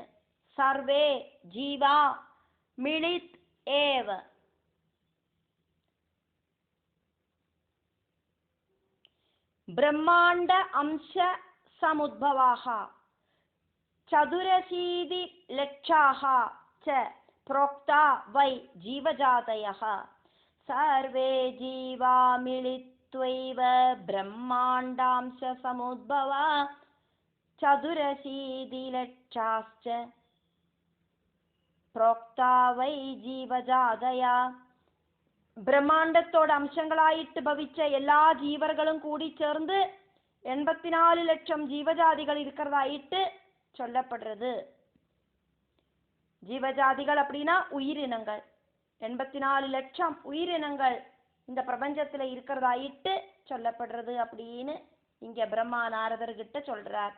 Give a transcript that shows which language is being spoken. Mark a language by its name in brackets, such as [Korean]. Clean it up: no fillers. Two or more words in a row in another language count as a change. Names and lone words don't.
[Sanskrit] सर्वे जीवा मिलित् एव. ब्रह्माण्ड अंश समुद्भवाः चतुरशीति लक्षाः च प्रोक्ता वै जीवजातयः. सर्वे जीवा मिलित्वैव ब्रह्माण्डांश समुद्भवा चतुरशीतिलक्षाश्च प्रोक्ता वै जीवजातया. [Tamil] பிரம்மாண்டத்தோட அம்சங்களாயிட்டு பவிச்ச எல்லா ஜீவர்களும் கூடி சேர்ந்து 84 லட்சம் ஜீவஜாதிகள் இருக்கிறதாயிட்டு சொல்லப்படுறது. ஜீவஜாதிகள் அப்படின்னா உயிரினங்கள். 84 லட்சம் உயிரினங்கள் இந்த பிரபஞ்சத்துல இருக்கிறதாயிட்டு சொல்லப்படுறது அப்படின்னு இங்க பிரம்மா நாரதர்கிட்ட சொல்றார்.